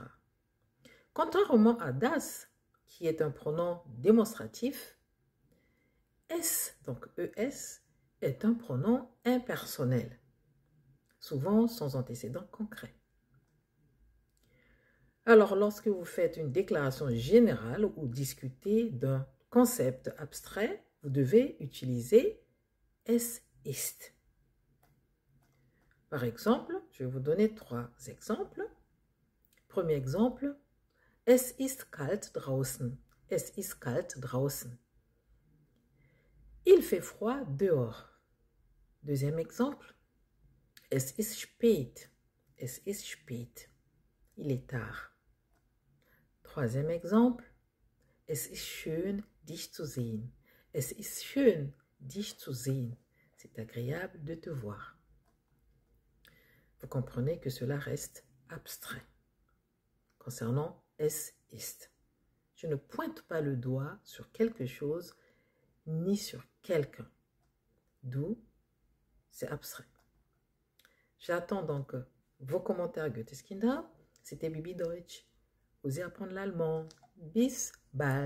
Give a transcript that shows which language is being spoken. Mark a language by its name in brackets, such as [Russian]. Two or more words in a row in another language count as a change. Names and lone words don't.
[French] Contrairement à das, qui est un pronom démonstratif, es, donc es, est un pronom impersonnel, souvent sans antécédent concret. Alors, lorsque vous faites une déclaration générale ou discutez d'un concept abstrait, vous devez utiliser [German] es ist. [French] Par exemple, je vais vous donner trois exemples. Premier exemple, [German] es ist kalt draußen. Es ist kalt draußen. [French] Il fait froid dehors. Deuxième exemple, [German] es ist spät. Es ist spät. [French] Il est tard. Troisième exemple, [German] es ist schön, dich zu sehen. Es ist schön, dich zu sehen. [French] C'est agréable de te voir. Vous comprenez que cela reste abstrait. Concernant [German] es ist, [French] je ne pointe pas le doigt sur quelque chose ni sur quelqu'un. D'où c'est abstrait. J'attends donc vos commentaires Goetheskinder. C'était Bibi Deutsch. Osez apprendre l'allemand. [German] Bis bald.